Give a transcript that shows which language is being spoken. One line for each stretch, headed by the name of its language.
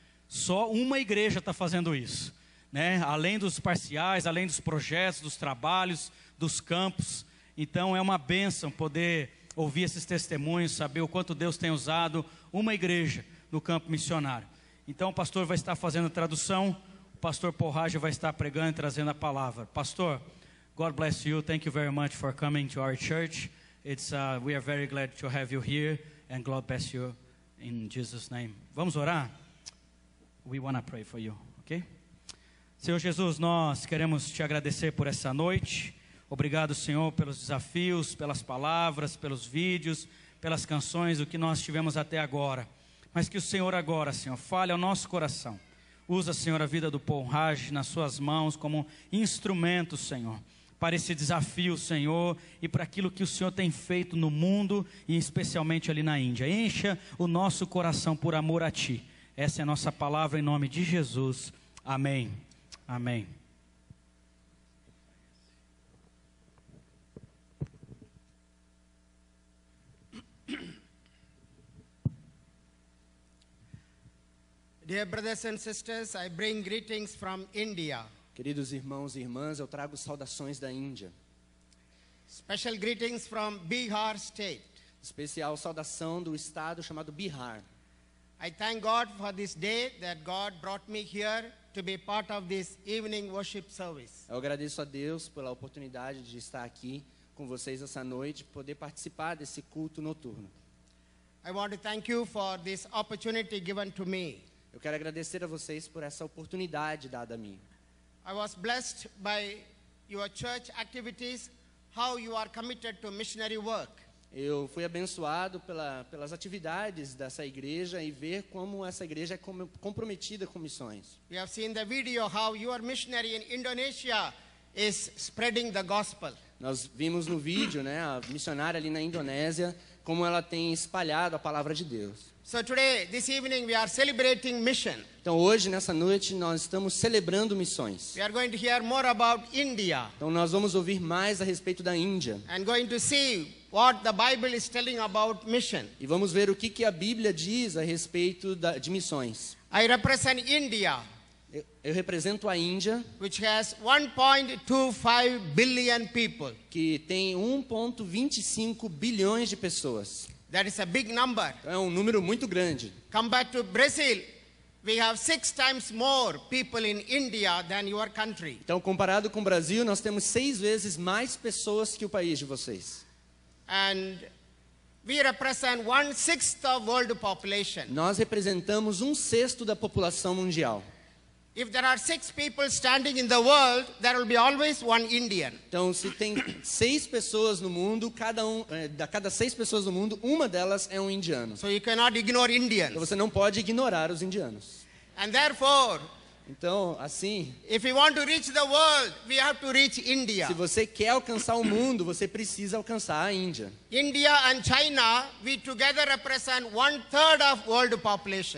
Portuguese: Só uma igreja está fazendo isso, né? Além dos parciais, além dos projetos, dos trabalhos, dos campos. Então é uma bênção poder ouvir esses testemunhos, saber o quanto Deus tem usado uma igreja no campo missionário. Então o pastor vai estar fazendo a tradução, o pastor Porrage vai estar pregando e trazendo a palavra.
English: Pastor, God bless you, thank you very much for coming to our church. We are very glad to have you here, and God bless you in Jesus' name.
Portuguese: Vamos orar?
English: We want to pray for you, ok?
Portuguese: Senhor Jesus, nós queremos te agradecer por essa noite. Obrigado, Senhor, pelos desafios, pelas palavras, pelos vídeos, pelas canções, o que nós tivemos até agora. Mas que o Senhor agora, Senhor, fale ao nosso coração. Usa, Senhor, a vida do Pon Raj nas suas mãos como instrumento, Senhor, para esse desafio, Senhor, e para aquilo que o Senhor tem feito no mundo e especialmente ali na Índia. Encha o nosso coração por amor a Ti. Essa é a nossa palavra em nome de Jesus. Amém. Amém.
English: Dear brothers and sisters, I bring greetings from India.
Portuguese: Queridos irmãos e irmãs, eu trago saudações da Índia.
English: Special greetings from Bihar state.
Portuguese: Especial saudação do estado chamado Bihar.
English: I thank God for this day that God brought me here to be part of this evening worship service.
Portuguese: Eu agradeço a Deus pela oportunidade de estar aqui com vocês essa noite, poder participar desse culto noturno.
English: I want to thank you for this opportunity given to me.
Portuguese: Eu quero agradecer a vocês por essa oportunidade dada a mim.
English: I was blessed by your church activities, how you are committed to missionary work.
Portuguese: Eu fui abençoado pelas atividades dessa igreja e ver como essa igreja é comprometida com missões.
English: We have seen the video how your missionary in Indonesia is spreading the gospel.
Portuguese: Nós vimos no vídeo, né, a missionária ali na Indonésia, como ela tem espalhado a palavra de Deus.
English: So today, this evening, we are celebrating mission.
Portuguese: Então hoje, nessa noite, nós estamos celebrando missões.
English: We are going to hear more about India.
Portuguese: Então nós vamos ouvir mais a respeito da Índia.
English: And going to see what the Bible is telling about mission.
Portuguese: E vamos ver o que a Bíblia diz a respeito de missões.
English: I represent India,
Portuguese: Eu represento a Índia,
English: which has 1.25 billion people.
Portuguese: que tem 1,25 bilhões de pessoas.
English: That is a big number.
Portuguese: Então, é um número muito grande.
English: Compared to Brazil, we have 6 times more people in India than your country.
Portuguese: Então, comparado com o Brasil, nós temos 6 vezes mais pessoas que o país de vocês.
English: And we represent 1/6 of world population.
Portuguese: Nós representamos 1/6 da população mundial.
English: If there are 6 people standing in the world, there will be always one Indian.
Portuguese: Então, se tem 6 pessoas no mundo, cada 6 pessoas no mundo, uma delas é um indiano.
English: So you cannot ignore
Portuguese: Então,
English: Indians.
Portuguese: você não pode ignorar os indianos.
English: And therefore,
Portuguese: Então, assim,
English: if we want to reach the world, we have to reach India.
Portuguese: se você quer alcançar o mundo, você precisa alcançar a Índia.
English: India and China, we together represent 1/3 of world population.